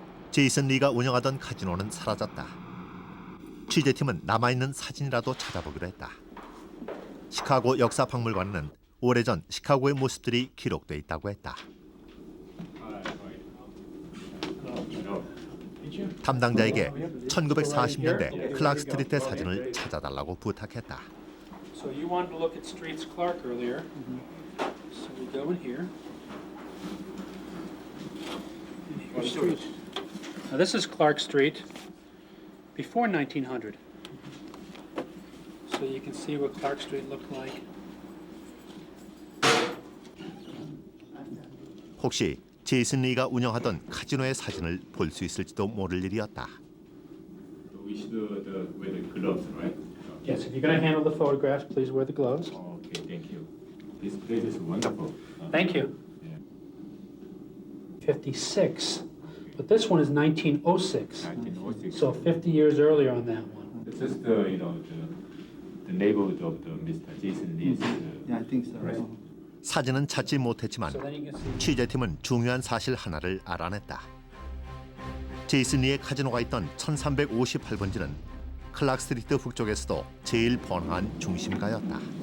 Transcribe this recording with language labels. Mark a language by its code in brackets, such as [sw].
[ko] 제이슨 리가 운영하던 카지노는 사라졌다. 취재팀은 남아있는 사진이라도 찾아보기로 했다. 시카고 역사박물관에는 오래전 시카고의 모습들이 기록돼 있다고 했다. 담당자에게 1940년대 클락 스트리트의 사진을 찾아달라고 부탁했다. [en] So you wanted to look at Streets Clark earlier. So we go in here. And here's Street. Now this is Clark Street before 1900. So you can see what Clark Street looked like. [ko] 혹시 제이슨 리가 운영하던 카지노의 사진을 볼 수 있을지도 모를 일이었다. [en] We should wear the gloves, right? Yes, if you're going to handle the photographs, please wear the gloves. Okay, thank you. This place is wonderful. Thank you. Yeah. 56, but this one is 1906. 1906. So 50 years earlier on that one. This is the the neighborhood of the Mr. Jason Lee's. Yeah, I think so. Right. [ko] 사진은 찾지 못했지만 [en] So then you can see. [ko] 취재팀은 중요한 사실 하나를 알아냈다. 제이슨 리의 카지노가 있던 1358번지는 클락 스트리트 북쪽에서도 제일 번화한 중심가였다.